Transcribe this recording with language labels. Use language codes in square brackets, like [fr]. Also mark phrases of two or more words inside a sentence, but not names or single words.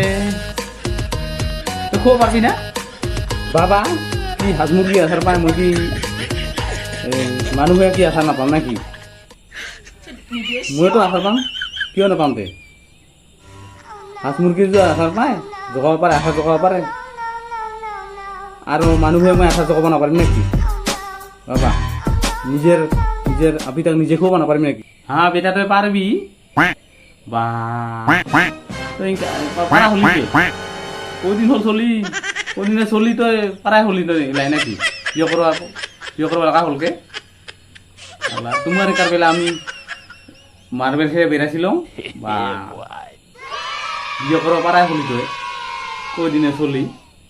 [as] খুব পাবি না বাবা কি হাঁচ মুৰ্গী আচাৰ পাই মই কি মানুহে কি আচাৰ নাপাম নাকি মইতো আচাৰ পাম কিয় নাপাম তে হাঁচ মুৰ্গীৰ যে আচাৰ পায় জগাব পাৰে আচাৰ জগাব পাৰে আৰু মানুহে মই আচাৰ জগাব নাপাৰিম নেকি বাবা [bn] নিজের নিজের [as] আপিটাক নিজে খুব [bn] না পারবি নাকি হ্যাঁ বেটা তুই পারবি বা তুই পারা হলি কদিন হল চলি কদিনে চলি তুই পারাই হলি তুই এলাই নাকি বিয়ে করবা লাগা হলকে তোমার কার বেলা আমি মার্বেল খেয়ে বেড়াছিলাম বা বিয়ে করবা পারাই হলি তুই কদিনে চলি